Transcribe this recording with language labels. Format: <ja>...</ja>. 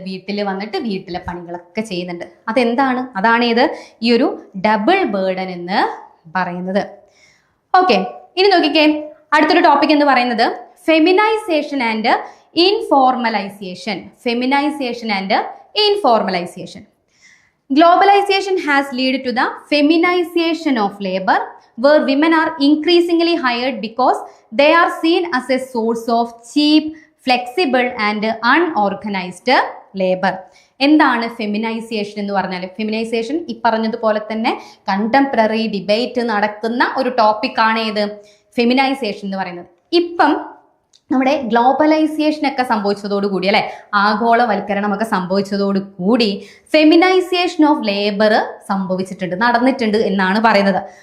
<ml>വീട്ടിൽ വന്നിട്ട് വീട്ടിലെ പണികളൊക്കെ ചെയ്യുന്നുണ്ട്. അതെന്താണ്? അതാണ് ഈ ഒരു ഡബിൾ ബേർഡൻ എന്ന് പറയുന്നത്. ഓക്കെ, ഇനി നോക്കിക്കേ, അടുത്തൊരു ടോപ്പിക് എന്ന് പറയുന്നത് feminisation and informalisation. Feminisation and informalisation.</ml> <en>Globalization has led to the feminization of labor, where women are increasingly hired because they are seen as a source of cheap, flexible and unorganized labor.</en> <ml>എന്താണ് feminisation എന്ന് പറഞ്ഞാൽ? Feminisation ഈ പറഞ്ഞതുപോലെ തന്നെ contemporary debate നടക്കുന്ന ഒരു ടോപ്പിക്കാണ് ഏത്? ഫെമിനൈസേഷൻ എന്ന് പറയുന്നത്. ഇപ്പം നമ്മുടെ ഗ്ലോബലൈസേഷൻ ഒക്കെ സംഭവിച്ചതോടുകൂടി അല്ലെ, ആഗോളവൽക്കരണം ഒക്കെ സംഭവിച്ചതോടു കൂടി ഫെമിനൈസേഷൻ ഓഫ് ലേബർ സംഭവിച്ചിട്ടുണ്ട്, നടന്നിട്ടുണ്ട് എന്നാണ് പറയുന്നത്.</ml>